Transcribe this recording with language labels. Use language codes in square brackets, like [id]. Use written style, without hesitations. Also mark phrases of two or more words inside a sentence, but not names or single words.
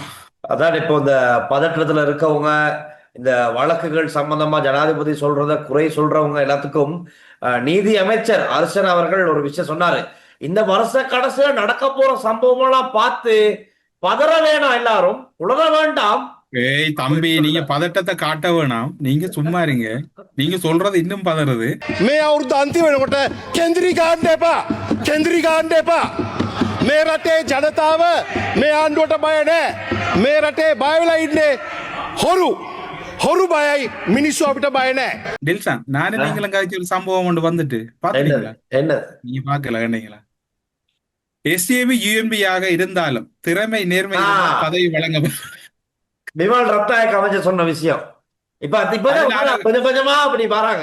[ta] அதான் இப்போ இந்த பதற்றத்துல இருக்கவங்க இந்த வழக்குகள் சம்பந்தமா ஜனாதிபதி சொல்றத குறை சொல்றவங்க எல்லாத்துக்கும் நீதி அமைச்சர் அர்ச்சனா அவர்கள் ஒரு விஷயம் சொன்னாரு. இந்த வருஷ கடைசியில நடக்க போற சம்பவம் எல்லாம் பார்த்து பதற வேணாம், எல்லாரும் உளர வேண்டாம். ஏய் தம்பி, நீங்க பதட்டத்தை காட்ட வேணாம், நீங்க சும்மா இருங்க. நீங்க சொல்றது இன்னும் பதறது. [si] මේ අවුරුද්ද අන්තිම වෙනකොට කේන්ද්‍රී ගන්න එපා. කේන්ද්‍රී ගන්න එපා. මේ රටේ ජනතාව මේ ආණ්ඩුවට බය නැහැ. මේ රටේ බය වෙලා ඉන්නේ හොරු බයයි, මිනිස්සු අපිට බය නැහැ. [ta] டில்சன், நானும் நீங்களும் கழிச்ச ஒரு சம்பவம் ஒன்று வந்துட்டு பாத்தீங்களா? என்ன நீங்க பாக்கல கண்டீங்களா? எஸ்ஏபி யூஎன்பி ஆக இருந்தாலும் திறமை நேர்மை பதவி வழங்க விமல் ரத்நாயக் அமைச்சர் சொன்ன விஷயம் இப்ப கொஞ்சம் கொஞ்சமா அப்படி வராங்க.